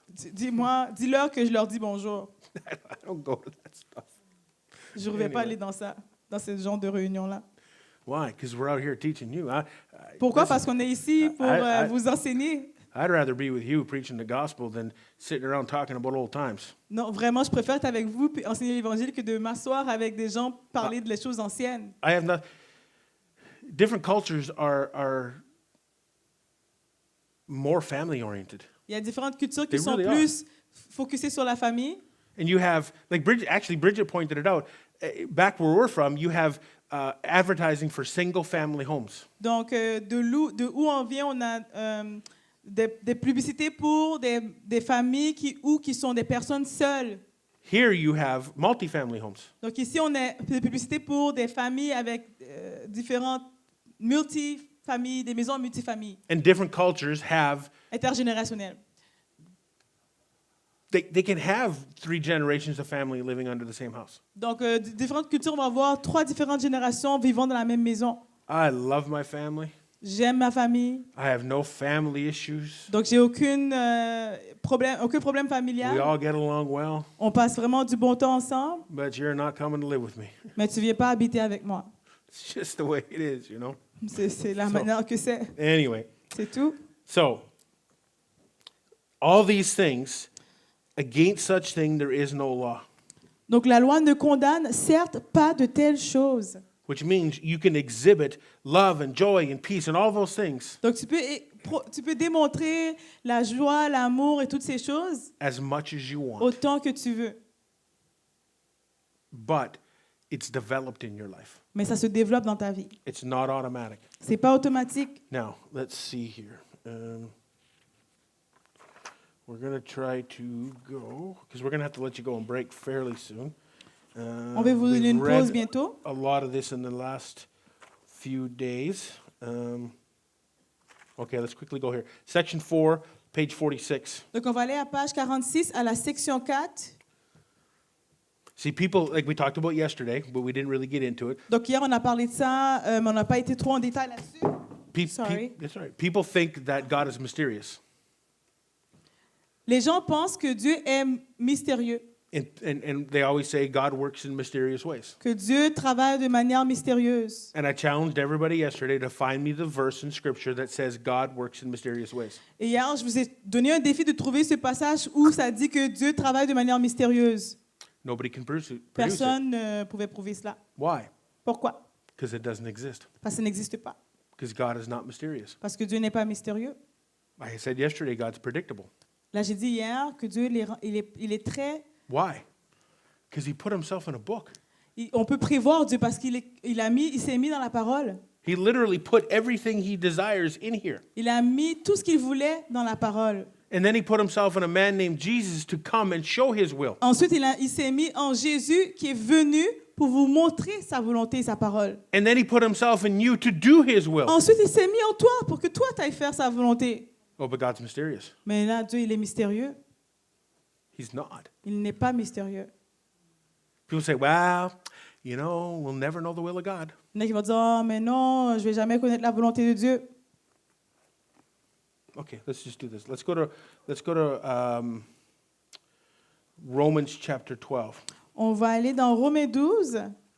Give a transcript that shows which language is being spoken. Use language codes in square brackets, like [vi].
[fr] dis-leur que je leur dis bonjour. [en] I don't go to that stuff. [fr] Je ne vais pas [en] Anyway. [fr] aller dans ce genre de réunion-là. [en] Why? Because we're out here teaching you. [fr] Pourquoi? [en] Listen, [fr] Parce qu'on est ici pour [en] I- [fr] vous enseigner. [en] I'd rather be with you preaching the gospel than sitting around talking about old times. [fr] Non, vraiment, je préfère être avec vous et enseigner l'Évangile que de m'asseoir avec des gens, parler de les choses anciennes. [en] I have not. Different cultures are more family oriented, [fr] Il y a différentes cultures qui [en] They [fr] sont [en] really [fr] plus focusées sur la famille. [en] and you have like Bridget pointed it out. Back where we're from, you have advertising for single family homes. [fr] Donc, de où on vient, on a des publicités pour des familles qui sont des personnes seules. [en] Here you have multifamily homes. [fr] Donc, ici, on a des publicités pour des familles avec différentes multifamilles, des maisons multifamilles, [en] And different cultures have, [fr] intergénérationnelles. [en] they can have 3 generations of family living under the same house. [fr] Donc, différentes cultures vont avoir 3 différentes générations vivant dans la même maison. [en] I love my family. [fr] J'aime ma famille. [en] I have no family issues. [fr] Donc, j'ai aucun problème [en] We [fr] familial. [en] all get along well, [fr] On passe vraiment du bon temps ensemble, [en] but you're not coming to live with me. [fr] mais tu ne viens pas habiter avec moi. [en] It's just the way it is, [fr] C'est la [en] So- [fr] manière que c'est. [en] Anyway, [fr] C'est tout. [en] so all these things, against such thing there is no law. [fr] Donc, la loi ne condamne certes pas de telles choses. [en] which means you can exhibit love and joy and peace and all those things [fr] Donc, tu peux démontrer la joie, l'amour et toutes ces choses [en] as much as you want. [fr] autant que tu veux. [en] But it's developed in your life. [fr] Mais ça se développe dans ta vie. [en] It's not automatic. [fr] C'est pas automatique. [en] Now, let's see here. We're going to try to go, because we're going to have to let you go and break fairly soon. [fr] On va vous donner [en] We've [fr] une pause [en] read [fr] bientôt. [en] a lot of this in the last few days. Okay, let's quickly go here. Section 4, page 46. [fr] Donc, on va aller à page 46, à la section 4. [en] See, people, like we talked about yesterday, but we didn't really get into it. [fr] Donc, hier, on a parlé de ça, mais on n'a pas été trop en détail là-dessus. [en] Sorry. That's all right. People think that God is mysterious. [fr] Les gens pensent que Dieu est mystérieux, [en] And they always say God works in mysterious ways. [fr] que Dieu travaille de manière mystérieuse. [en] And I challenged everybody yesterday to find me the verse in Scripture that says God works in mysterious ways. [fr] Et hier, je vous ai donné un défi de trouver ce passage où ça dit que Dieu travaille de manière mystérieuse. [en] Nobody can produce it. [fr] Personne ne pouvait prouver cela. [en] Why? [fr] Pourquoi? [en] Because it doesn't exist. [fr] Parce que ça n'existe pas. [en] Because God is not mysterious. [fr] Parce que Dieu n'est pas mystérieux. [en] Like I said yesterday, God's predictable. [fr] Là, j'ai dit hier que Dieu il est très... [en] Why? Because He put Himself in a book. [fr] On peut prévoir Dieu parce qu'il s'est mis dans la parole. [en] He literally put everything He desires in here. [fr] Il a mis tout ce qu'il voulait dans la parole. [en] And then He put Himself in a man named Jesus to come and show His will. [fr] Ensuite, il s'est mis en Jésus qui est venu pour vous montrer sa volonté et sa parole. [en] And then He put Himself in you to do His will. [fr] Ensuite, il s'est mis en toi pour que toi, tu ailles faire sa volonté. [en] Oh, but God's mysterious. [fr] Mais là, Dieu, il est mystérieux. [en] He's not. [fr] Il n'est pas mystérieux. [en] People say, well, you know, we'll never know the will of God. [fr] Il y en a qui vont dire, oh, mais non, je ne vais jamais connaître la volonté de Dieu. [en] Okay, let's just do this. Let's go to Romans chapter 12. [fr] On va aller dans Romains 12.